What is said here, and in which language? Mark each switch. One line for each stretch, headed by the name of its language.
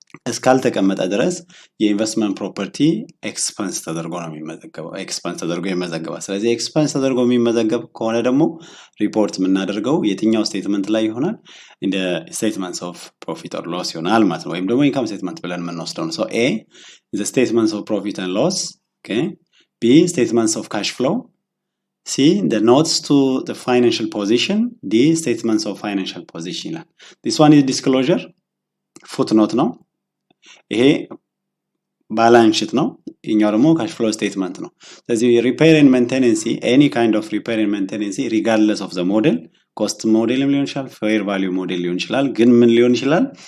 Amharic: እስካልተቀመጠ ድረስ የኢንቨስትመንት ፕሮፐርቲ ኤክስፐንስ ተደርጎ ነው የሚመዘገበው። ኤክስፐንስ ተደርጎ ይመዘገባል። ስለዚህ ኤክስፐንስ ተደርጎ የሚመዘገብ ከሆነ ደግሞ ሪፖርት የምናደርገው የትኛው ስቴትመንት ላይ ይሆናል? እንደ ስቴትመንትስ ኦፍ ፕሮፊት ኦር ሎስ ይሆናል ማለት ነው። ወይም ደግሞ ኢንካም ስቴትመንት ብለን የምንወስደው ነው።
English: A is the statements of profit and loss, okay? B statements of cash flow, C the notes to the financial position, D statements of financial position. This one is disclosure, footnote
Amharic: ነው። ይሄ ባላንስ ሺት ነው። እኛው ደግሞ ካሽ ፍሎ ስቴትመንት ነው። ስለዚህ
English: ሪፔር ኤንድ ሜንቴናንስ ኤኒ ካይንድ ኦፍ ሪፔር ኤንድ ሜንቴናንስ ሪጋርድለስ ኦፍ ዘ ሞዴል
Amharic: ኮስት ሞዴልም ሊሆን ይችላል፣ ፌር ቫልዩ ሞዴል ሊሆን ይችላል። ግን ምን ሊሆን ይችላል?